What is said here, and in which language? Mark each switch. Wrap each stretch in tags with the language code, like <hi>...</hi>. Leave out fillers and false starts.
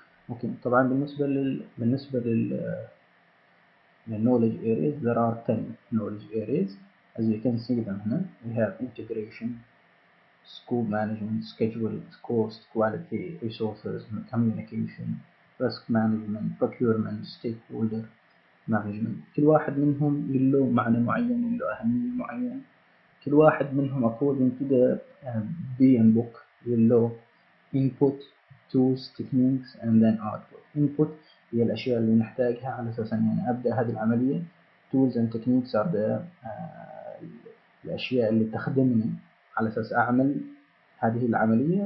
<en>Okay,</en> <ar>طبعا بالنسبة لل</ar> <en>knowledge areas, there are 10 knowledge areas. As you can see them here, we have integration, scope management, schedule, cost, quality, resources, communication, risk management, procurement, stakeholder management.</en> <ar>كل واحد منهم له معنى معين، له أهمية معينة. كل واحد منهم</ar> <en>according to the PMBOK له input, tools, techniques and then output.</en> <ar>Input هي الأشياء اللي نحتاجها على أساس أن أبدأ هذه العملية.</ar> <en>Tools and techniques are the</en> <ar>الأشياء اللي تخدمني على أساس أعمل هذه العملية.</ar>